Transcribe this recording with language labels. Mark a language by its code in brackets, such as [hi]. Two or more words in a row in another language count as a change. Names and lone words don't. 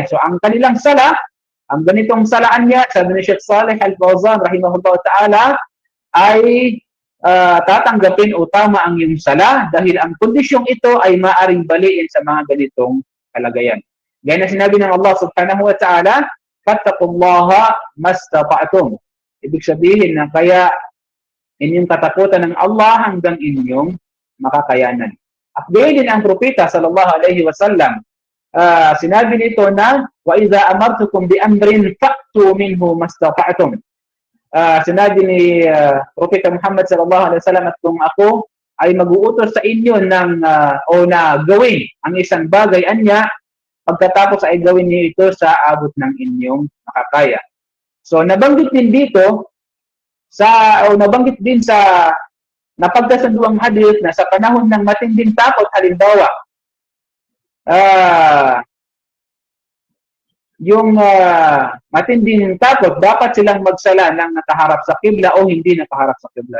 [tl] So ang kanilang sala, ang ganitong salaan niya, sabi ni Sheikh Saleh Al-Fawzan [ar] رحمه الله تعالى, [tl] ay tatanggapin o tama ang iyong sala dahil ang kondisyong ito ay maaring baliin sa mga ganitong kalagayan. Gaya na sinabi ng Allah [ar] سبحانه وتعالى, فاتقوا الله ما استطعتم. [tl] Ibig sabihin na kaya inyong katakutan ng Allah hanggang inyong makakayanan. At gayon din ang propeta [ar] صلى الله عليه وسلم, [tl] sinabi nito na [ar] وإذا أمرتكم بأمر فأتوا منه ما استطعتم. [tl] Sinabi ni Propeta Muhammad [ar] صلى الله عليه وسلم, [tl] at kung ako ay mag-uutos sa inyo ng o na gawin ang isang bagay anya, pagkatapos ay gawin niyo ito sa abot ng inyong makakaya. So nabanggit din dito nabanggit din sa napagkasunduang hadith na sa panahon ng matinding takot halimbawa, yung matinding takot, dapat silang magsala ng nakaharap sa kibla o hindi nakaharap sa kibla.